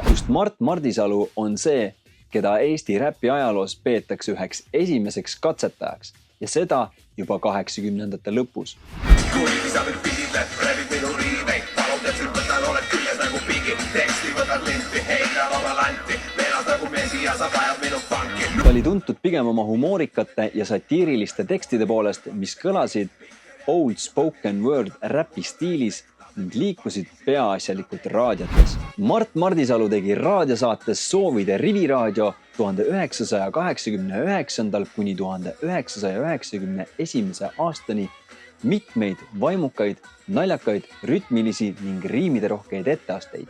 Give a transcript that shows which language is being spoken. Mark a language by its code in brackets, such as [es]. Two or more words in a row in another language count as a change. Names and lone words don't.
[et] Just Mart Mardisalu on see, keda Eesti räpi ajaloos peetakse üheks esimeseks katsetajaks ja seda juba 80ndate lõpus. Kui sa nüüd pidid, räävid minu riiveid, palun täpselt võtan, oled küljes nagu pigi, teksti võtad linti, heidab oma lanti, veelas nagu mesi ja sa vajad minu funki. Ta oli tuntud pigem oma humoorikate ja satiiriliste tekstide poolest, mis kõlasid [en] old spoken word [et] räpi stiilis ning liikusid peaasjalikult raadiotes. Mart Mardisalu tegi raadiosaates Soovide Riviraadio 1989. kuni 1991. aastani mitmeid vaimukaid, naljakaid, rütmilisi ning riimiderohkeid etteasteid.